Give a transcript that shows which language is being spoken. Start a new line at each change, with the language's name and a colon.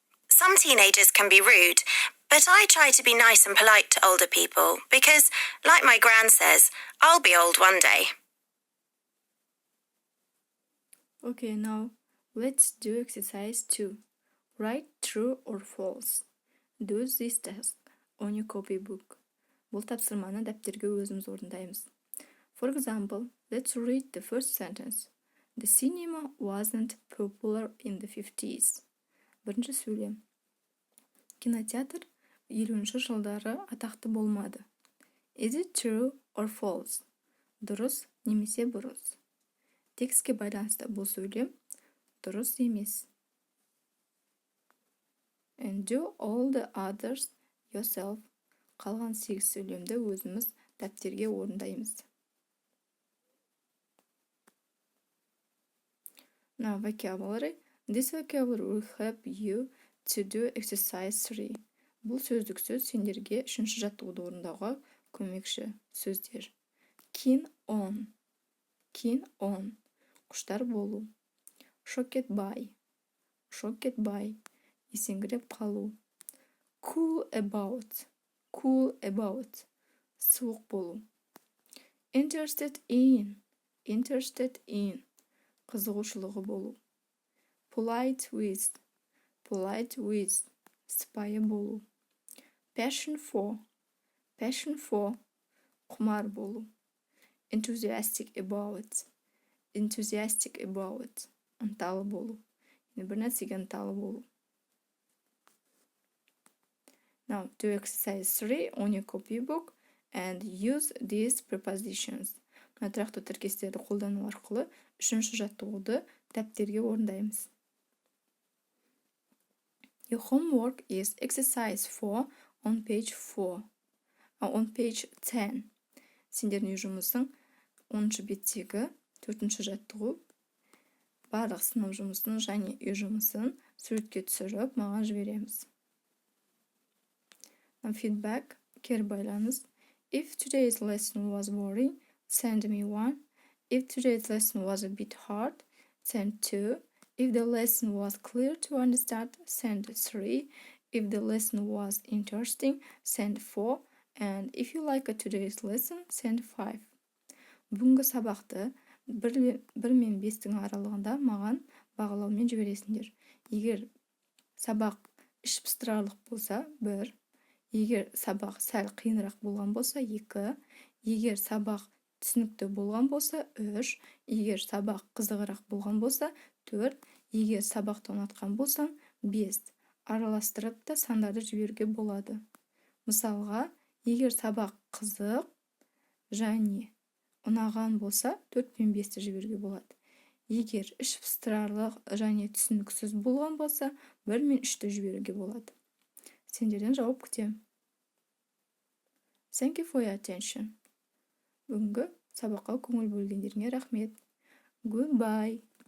English: Some teenagers can be rude, but I try to be nice and polite to older people because, like my gran says, I'll be old one day. Okay, now let's do exercise 2. Write true or false. Do this task on your copybook.
Kazakh: Бұл тапсырманы дәптерге өзіміз орындаймыз.
English: For example, let's read the first sentence. The cinema wasn't popular in the 50s.
Kazakh: Бірінші сөйлем. Кинотеатр жылдары атақты болмады.
English: Is it true or false?
Kazakh: Дұрыс немесе бұрыс. Текстке байланысты бұл сөйлем дұрыс емес.
English: And do all the others yourself.
Kazakh: Қалған 8 сөйлемді өзіміз дәптерге орындаймыз.
English: Now vocabulary. This vocabulary will help you to do exercise 3.
Kazakh: Бұл сөздік сөз сендерге 3-ші жаттығуды орындауға көмекші сөздер.
English: Keen on. Keen on.
Kazakh: Құштар болу.
English: Shocked by. Shocked by.
Kazakh: Есеңгіреп қалу.
English: Cool about. Cool about.
Kazakh: Суық болу.
English: Interested in. Interested in.
Kazakh: Қызығушылығы болу.
English: Polite with. Polite with.
Kazakh: Сыпайы болу.
English: Passion for. Passion for.
Kazakh: Құмар болу.
English: Enthusiastic about. Enthusiastic about.
Kazakh: Ынталы болу. Бір нәрсеге ынталы болу.
English: Now, do exercise 3 on your copybook and use these prepositions.
Kazakh: Тұрақты тіркестерді қолдану арқылы 3-ші жаттығуды дәптерге орындаймыз.
English: Your homework is exercise 4 on page 10.
Kazakh: Сендердің үй жұмысың 10-ші беттегі 4-ші жаттығу. Барлық сынып жұмысын және үй жұмысын суретке түсіріп маған жібереміз. Feedback, кері байланыс.
English: If today's lesson was boring, send me 1. If today's lesson was a bit hard, send 2. If the lesson was clear to understand, send 3. If the lesson was interesting, send 4. And if you like today's lesson, send 5.
Kazakh: Бүгінгі сабақты 1 мен 5-тің аралығында маған бағалаумен жібересіңдер. Егер сабақ іш пыстырарлық болса 1. Егер сабақ сәл қиынырақ болған болса 2. Егер сабақ түсінікті болған болса 3. Егер сабақ қызығырақ болған болса 4. Егер сабақты ұнатқан болсаң 5. Араластырып та сандарды жіберуге болады. Мысалға, егер сабақ қызық және ұнаған болса 4 пен 5-ті жіберуге болады. Егер іш пыстырарлық және түсініксіз болған болса 1 мен 3-ті жіберуге болады. Сендерден жауап күтемін.
English: Thank you for your attention.
Kazakh: Бүгінгі сабаққа көңіл бөлгендеріңе рахмет.
English: Goodbye.